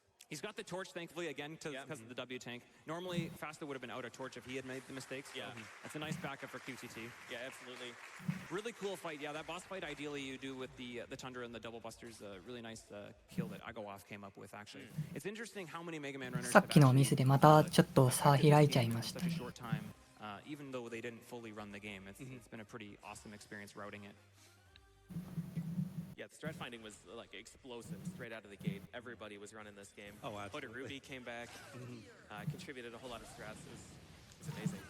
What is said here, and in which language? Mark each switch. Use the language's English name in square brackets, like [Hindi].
[English] He's got the torch, thankfully, again, because of the W tank. Normally, Fasta would have been out of torch if he had made the mistakes. So Yeah. that's a nice backup for QTT. Yeah, absolutely. Really cool fight. Yeah, that boss fight, ideally, you do with the Tundra and the double busters. Really nice kill that Agoaf came up with, actually. It's interesting how many Mega Man runners [Japanese] さっきのミスでまたちょっと差開いちゃいました [English] such a [Japanese] ね。 [English] short time, even though they didn't fully run the game. It's been a pretty awesome experience routing it. Yeah, the strat finding was like explosive straight out of the gate. Everybody was running this game. Oh, absolutely. But Ruby came back, contributed a whole lot of strats. It was amazing.